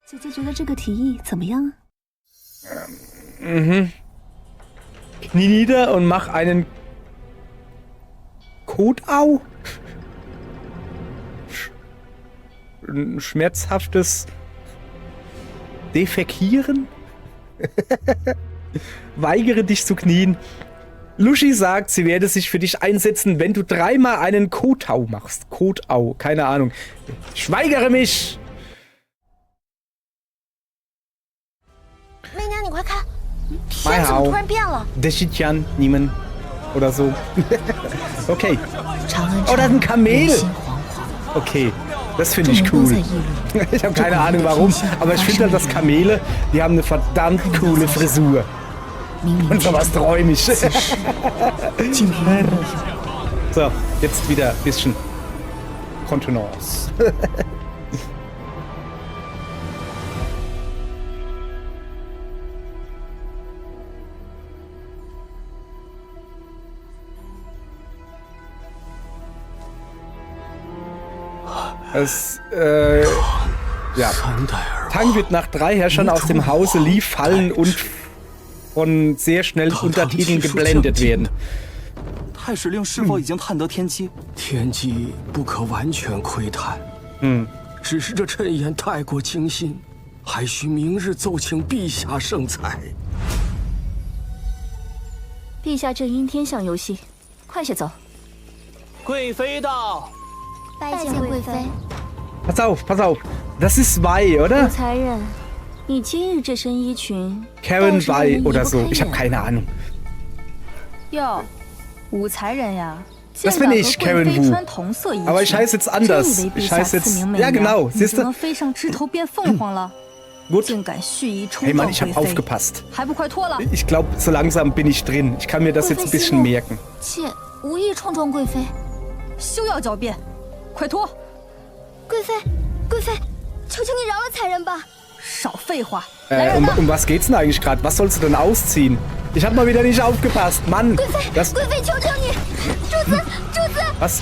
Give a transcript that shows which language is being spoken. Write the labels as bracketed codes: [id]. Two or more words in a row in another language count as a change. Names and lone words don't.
[zh] 姐姐觉得这个提议怎么样啊？ [de] Knie nieder und mach einen Kotau. Ein schmerzhaftes Defekieren. Weigere dich zu knien. Lushi sagt, sie werde sich für dich einsetzen, wenn du 3-mal einen Kotau machst. Kotau, keine Ahnung. Ich weigere mich. [zh] 媚娘，你快看，天怎么突然变了 [de] ？Deshijan, Niemen oder so. Okay. [zh] 长安 [de] Oh, das ist ein Kamel. [zh] 人心惶惶， [de] Okay, das finde ich [zh] 众人都 [de] cool. [zh] 在议论。 [de] Ich habe keine Ahnung warum, aber ich finde halt, dass Kamele, die haben eine verdammt coole Frisur. [zh] 明明 [de] Und sowas träume ich. [zh] 此事竟与我有。 [de] So, jetzt wieder ein bisschen Kontenance. Es, ja. Tang wird nach 3 Herrschern aus dem Hause Li fallen und von sehr schnell Untertiteln geblendet werden. [zh] 太史令是否已经探得天机？天机不可完全窥探，只是这谶言太过惊心，还需明日奏请陛下圣裁。陛下正因天象游戏，快些走。贵妃到。拜见贵妃。 [de] Pass auf, pass auf. Das ist Wei, oder? [zh] 武才人，你今日这身衣裙， [de] Karen Wei oder so. Ich habe keine Ahnung. [zh] 哟，武才人呀， [de] Das bin ich, Karen Wu. [zh] 穿同色衣裙， [de] Aber ich heiße jetzt anders. [zh] 真以为 [de] Ich [zh] 陛下 [de] heiße [zh] 赐 [de] jetzt. [zh] 名媚 [de] Ja, [zh] 娘 [de] genau. [zh] 你 [de] Siehst [zh] 就能 [de] du? [zh] 飞上枝头变凤凰了， [de] Gut. [zh] 竟敢蓄意冲 [de] Hey [zh] 撞 [de] Mann, ich [zh] 贵 [de] habe [zh] 妃， [de] aufgepasst. [zh] 还不快脱了！ [de] Ich glaube, so langsam bin ich drin. Ich kann mir das jetzt ein bisschen merken. [zh] 妾无意冲撞贵妃。休要狡辩，快脱！贵妃，贵妃，求求你饶了才人吧！少废话！来人呐！ [de] Um was geht's denn eigentlich gerade? Was sollst du denn ausziehen? Ich habe mal wieder nicht aufgepasst. Mann, [zh] 贵妃， [de] das, [zh] 贵妃，求求你，主子，主子，